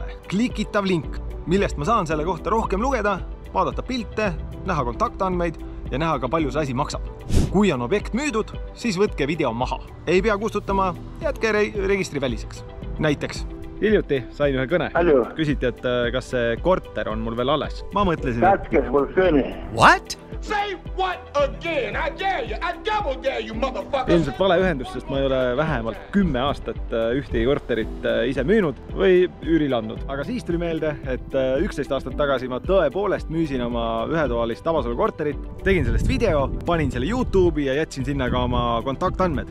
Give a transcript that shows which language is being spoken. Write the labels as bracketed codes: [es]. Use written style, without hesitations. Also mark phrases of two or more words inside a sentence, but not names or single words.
[et] Klikitav link, millest ma saan selle kohta rohkem lugeda, vaadata pilte, näha kontaktandmeid ja näha ka palju see asi maksab. Kui on objekt müüdud, siis võtke video maha. Ei pea kustutama, jätke registri väliseks. Näiteks hiljuti sain ühe kõne. Küsiti, et kas see korter on mul veel alles. Ma mõtlesin, [en] What? Say what again? I dare you. I double dare you, motherfucker. [et] Ilmselt vale ühendust, sest ma ei ole vähemalt 10 aastat ühtegi korterit ise müünud või üüril andnud. Aga siis tuli meelde, et 11 aastat tagasi ma tõepoolest müüsin oma ühetoalist Tabasalu korterit, tegin sellest video, panin selle YouTube'i ja jätsin sinna ka oma kontaktandmed.